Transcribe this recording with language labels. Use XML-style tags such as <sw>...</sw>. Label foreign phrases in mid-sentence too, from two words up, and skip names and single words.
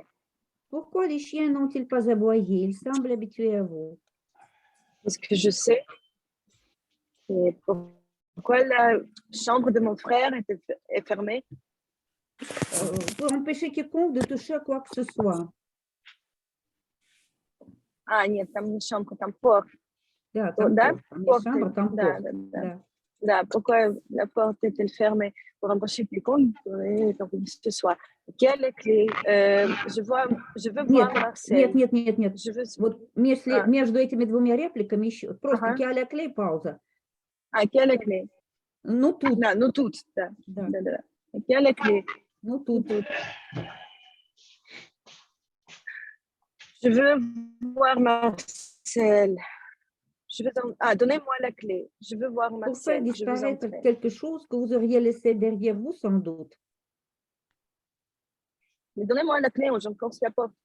<fr>Pourquoi les chiens n'ont-ils pas aboyé? Ils semblent habitués à vous. Parce que je sais. Et pourquoi la chambre de mon frère est fermée? Pour empêcher quiconque de toucher à quoi que ce soit.</fr> <ru>Нет, там не chambre, там porte. Да, там Да?</ru> <fr>porte. Chambre,</fr> <ru>там Да,</ru> <fr>porte.</fr> <ru>да. Да. Да,</ru> <fr>pourquoi la porte est-elle fermée? Pour empêcher quiconque de que ce soit. Quelle clé? Je veux voir Marcel.</fr> <ru>Нет.</ru> <fr>Je veux...</fr> <ru>Вот между этими двумя репликами еще просто</ru> <fr>quelle clé,</fr> <ru>пауза.</ru> <fr>Quelle clé?</fr> <ru>Ну, тут. Да, ну тут, да. Да. Да.</ru> <fr>Quelle clé?</fr> <ru>Ну, тут.</ru> <fr>Je veux voir Marcel. Donnez-moi la clé. Je veux voir Pour Marcel. faire disparaître quelque chose que vous auriez laissé derrière vous, sans doute. Mais donnez-moi la clé, j'enfonce la porte.</fr>